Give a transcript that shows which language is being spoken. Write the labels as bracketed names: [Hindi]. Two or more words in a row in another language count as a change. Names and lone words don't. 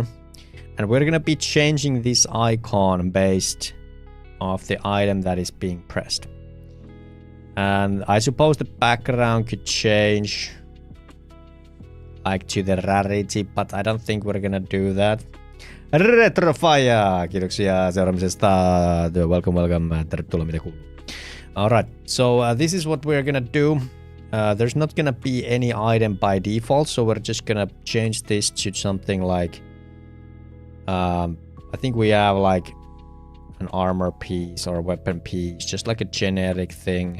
[English] And we're gonna be changing this icon based off the item that is being pressed. And I suppose the background could change like to the rarity, but I don't think we're gonna do that. Retrofire! [Finnish] Kiitoksia seuraamisesta. [English] Welcome. [Finnish] Tervetuloa, mitä kuuluu. [English] Alright, so this is what we're gonna do. There's not gonna be any item by default, so we're just gonna change this to something like I think we have like an armor piece or a weapon piece, just like a generic thing.